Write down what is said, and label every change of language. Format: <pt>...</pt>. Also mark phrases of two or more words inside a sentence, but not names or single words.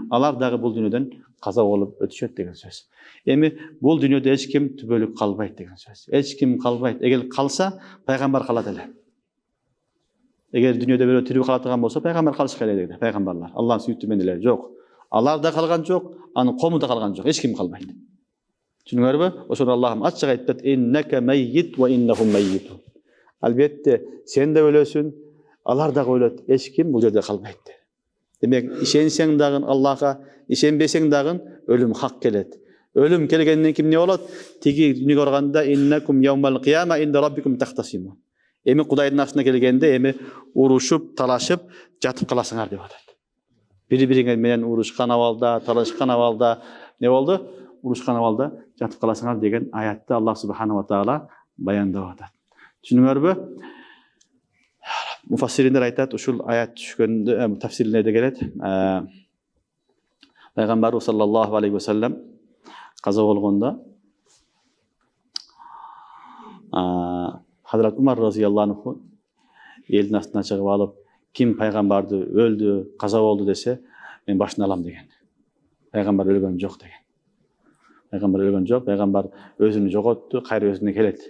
<ky>Алар дагы бул дүйнөдөн каза болуп өтүшөт деген сөз. Эми бул дүйнөдө эч ким түбөлүк калбайт деген сөз. Эч ким калбайт. Эгер калса, пайгамбар калат эле. Эгер дүйнөдө бирөө тирүү кала турган болсо, пайгамбар калыш керек эле, пайгамбарлар. Аллахтын сүйүктүү менен эле жок. Алар да калган жок, анын кому да калган жок. Эч ким калбайт. Түшүнүңөрбү? Ошону Аллахым ачык айтат:</ky> <ar>"إنك ميت وإنهم ميتون."</ar> <ky>Албетте сен да өлөсүң, алар да өлөт. Эч ким бул жерде калбайт. Демек, ишенсең дагы Аллахка, ишенбесең дагы өлүм хак келет. Өлүм келгенден кийин эмне болот? Тиги дүнүгө барганда</ky> <ar>إنكم يوم القيامة عند ربكم تختصمون.</ar> <ky>Эми Кудайдын астына келгенде эми урушуп, талашып, жатып каласыңар деп атат. Бири-бириңер менен урушкан абалда, талашкан абалда не болду? Урушкан абалда жатып каласыңар деген аятты Аллах</ky> <ar>سبحانه وتعالى</ar> <ky>баяндап атат. Түшүнүңөрбү? Муфассириндер айтат, ушул аят түшкөндө тафсирлерде келет. Пайгамбарыбыз</ky> <ar>صلى الله عليه وسلم</ar> <ky>каза болгондо Хазрат Умар</ky> <ar>رضي الله عنه</ar> <ky>элдин астына чыгып алып, ким пайгамбарды өлдү, каза болду десе, мен башын алам деген. Пайгамбар өлгөн жок деген. Пайгамбар өлгөн жок, пайгамбар өзүн жоготту, кайра өзүнө келет.</ky>